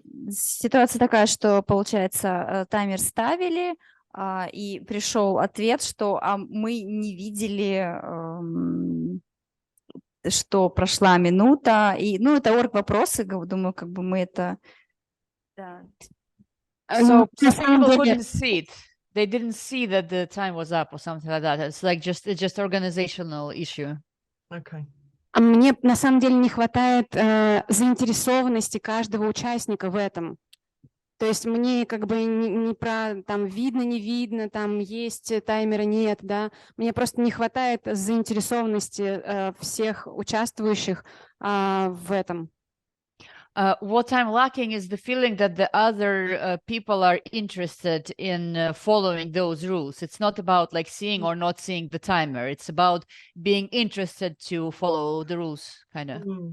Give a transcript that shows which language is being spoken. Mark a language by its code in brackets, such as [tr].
[ru] Ситуация такая, что, получается, таймер ставили, и пришел ответ, что мы не видели, что прошла минута. И, это орг-вопросы, думаю, как бы мы это... Да. [en] So people couldn't see it. They didn't see that the time was up or something like that. It's like just organizational issue. Okay. [ru] Мне на самом деле не хватает заинтересованности каждого участника в этом. То есть мне как бы не про там видно, не видно, там есть таймера, нет, да. Мне просто не хватает заинтересованности всех участвующих в этом. [en] What I'm lacking is the feeling that the other people are interested in following those rules. It's not about like seeing or not seeing the timer. It's about being interested to follow the rules, kind of.